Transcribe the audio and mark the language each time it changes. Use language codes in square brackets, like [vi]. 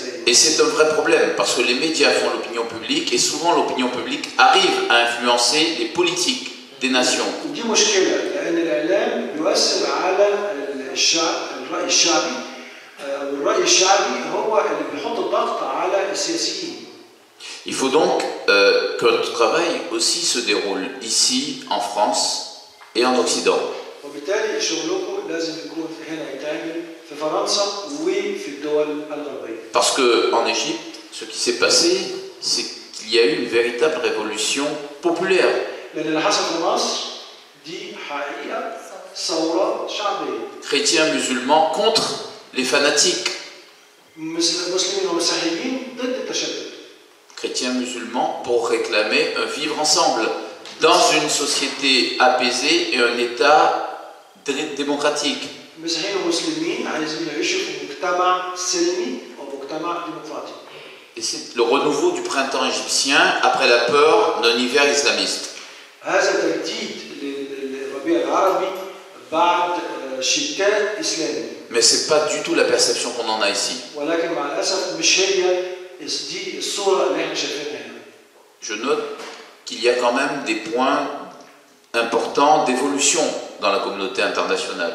[fr] Et c'est un vrai problème parce que les médias font l'opinion publique et souvent l'opinion publique arrive à influencer les politiques des nations. [ar] ودي مشكلة لأن الإعلام بيؤثر على الشعب، الرأي الشعبي، والرأي الشعبي هو اللي بيحط الضغط على السياسيين. [fr] Il faut donc que notre travail aussi se déroule ici en France et en Occident. [ar] وبالتالي شغلكم لازم يكون هنا يتعمل في فرنسا وفي الدول الغربية. [fr] Parce que en Égypte, ce qui s'est passé, c'est qu'il y a eu une véritable révolution populaire. [ar] لأن اللي حصل في مصر دي حقيقة ثورة شعبية. [fr] Chrétiens musulmans contre les fanatiques. [ar] مسلمين ومسيحيين ضد التشدد. [fr] Chrétiens musulmans pour réclamer un vivre ensemble dans une société apaisée et un État démocratique. [ar] مسيحيين ومسلمين عايزين يعيشوا في مجتمع سلمي أو مجتمع ديمقراطي. [fr] Et c'est le renouveau du printemps égyptien après la peur d'un hiver islamiste. [ar] هذا تجديد للربيع العربي بعد شتاء إسلامي. [fr] Mais c'est pas du tout la perception qu'on en a ici. [ar] ولكن مع الأسف مش هي دي الصورة اللي احنا شايفينها هنا. [fr] Je note qu'il y a quand même des points important d'évolution dans la communauté internationale.